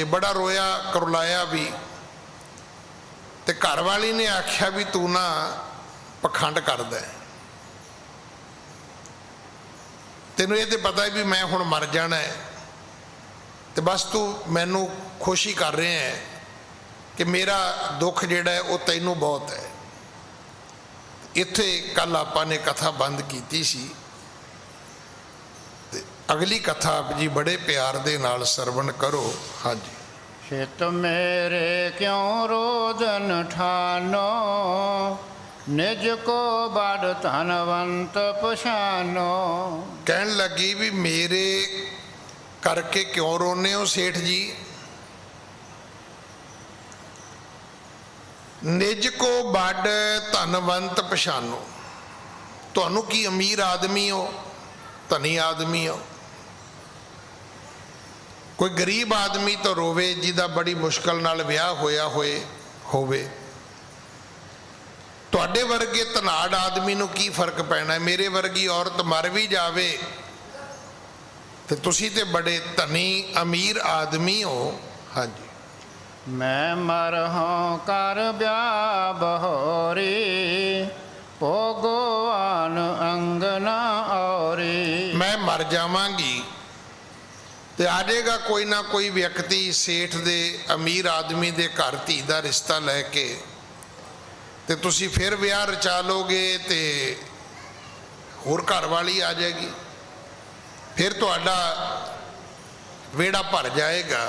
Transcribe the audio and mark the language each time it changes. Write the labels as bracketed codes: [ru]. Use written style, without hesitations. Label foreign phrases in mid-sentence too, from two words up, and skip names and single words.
[pa] ਬੜਾ ਰੋਇਆ ਕਰਲਾਇਆ ਵੀ, ਤੇ ਘਰਵਾਲੀ ਨੇ ਆਖਿਆ ਵੀ ਤੂੰ ਨਾ ਪਖੰਡ ਕਰਦਾ, ਤੈਨੂੰ ਇਹ ਤੇ ਪਤਾ ਹੈ ਵੀ ਮੈਂ ਹੁਣ ਮਰ ਜਾਣਾ ਹੈ, ਤੇ ਬਸ ਤੂੰ ਮੈਨੂੰ ਖੁਸ਼ੀ ਕਰ ਰਿਹਾ ਹੈ ਕਿ ਮੇਰਾ ਦੁੱਖ ਜਿਹੜਾ ਹੈ ਉਹ ਤੈਨੂੰ ਬਹੁਤ ਹੈ। ਇੱਥੇ ਕੱਲ ਆਪਾਂ ਨੇ ਕਥਾ ਬੰਦ ਕੀਤੀ ਸੀ, ਤੇ ਅਗਲੀ ਕਥਾ ਆਪ ਜੀ ਬੜੇ ਪਿਆਰ ਦੇ ਨਾਲ ਸਰਵਣ ਕਰੋ। ਹਾਂਜੀ। [hi] चित मेरे क्यों रोदन ठानो, निज को बड़ धनवंत पछानो। [pa] ਕਹਿਣ ਲੱਗੀ ਵੀ ਮੇਰੇ ਕਰਕੇ ਕਿਉਂ ਰੋਨੇ ਹੋ ਸੇਠ ਜੀ? ਨਿਜ ਕੋ ਬੜ ਧਨਵੰਤ ਪਛਾਨੋ, ਤੁਹਾਨੂੰ ਕੀ ਅਮੀਰ ਆਦਮੀ ਹੋ, ਧਨੀ ਆਦਮੀ ਹੋ? ਕੋਈ ਗਰੀਬ ਆਦਮੀ ਤਾਂ ਰੋਵੇ ਜਿਹਦਾ ਬੜੀ ਮੁਸ਼ਕਲ ਨਾਲ ਵਿਆਹ ਹੋਇਆ ਹੋਵੇ। ਤੁਹਾਡੇ ਵਰਗੇ ਧਨਾੜ ਆਦਮੀ ਨੂੰ ਕੀ ਫਰਕ ਪੈਣਾ? ਮੇਰੇ ਵਰਗੀ ਔਰਤ ਮਰ ਵੀ ਜਾਵੇ ਤੇ ਤੁਸੀਂ ਤੇ ਬੜੇ ਧਨੀ ਅਮੀਰ ਆਦਮੀ ਹੋ। ਹਾਂਜੀ। [hi] मैं मर हूँ कर ब्याह बहोरी, भोगवान अंगना औरी। [pa] ਮੈਂ ਮਰ ਜਾਵਾਂਗੀ ਤੇ ਆ ਜਾਏਗਾ ਕੋਈ ਨਾ ਕੋਈ ਵਿਅਕਤੀ ਸੇਠ ਦੇ ਅਮੀਰ ਆਦਮੀ ਦੇ ਘਰ ਧੀ ਦਾ ਰਿਸ਼ਤਾ ਲੈ ਕੇ, ਤੇ ਤੁਸੀਂ ਫਿਰ ਵਿਆਹ ਰਚਾ ਲੋਗੇ ਤੇ ਹੋਰ ਘਰ ਵਾਲੀ ਆ ਜਾਏਗੀ, ਫਿਰ ਤੁਹਾਡਾ ਵਿਹੜਾ ਭਰ ਜਾਏਗਾ।